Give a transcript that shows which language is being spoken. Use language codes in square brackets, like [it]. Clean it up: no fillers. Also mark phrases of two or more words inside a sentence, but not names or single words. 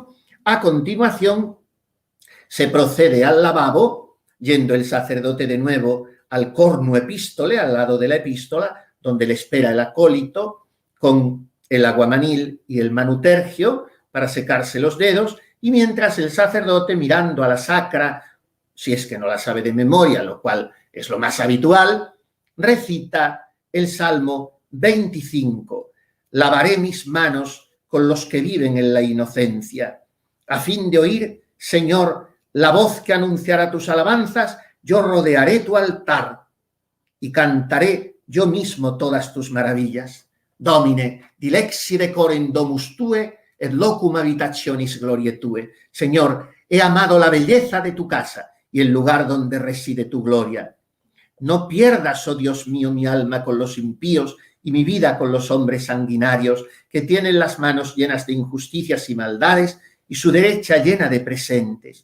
[es] A continuación se procede al lavabo, yendo el sacerdote de nuevo al [la] cornu epístole, [es] al lado de la epístola, donde le espera el acólito con el aguamanil y el manutergio para secarse los dedos, y mientras el sacerdote, mirando a la sacra, si es que no la sabe de memoria, lo cual es lo más habitual, recita el Salmo 25. Lavaré mis manos con los que viven en la inocencia, a fin de oír, Señor, la voz que anunciará tus alabanzas. Yo rodearé tu altar y cantaré yo mismo todas tus maravillas. [la] Domine, dilexire corem domus tue, et locum habitationis gloriae tue. [es] Señor, he amado la belleza de tu casa y el lugar donde reside tu gloria. No pierdas, oh Dios mío, mi alma con los impíos y mi vida con los hombres sanguinarios, que tienen las manos llenas de injusticias y maldades y su derecha llena de presentes.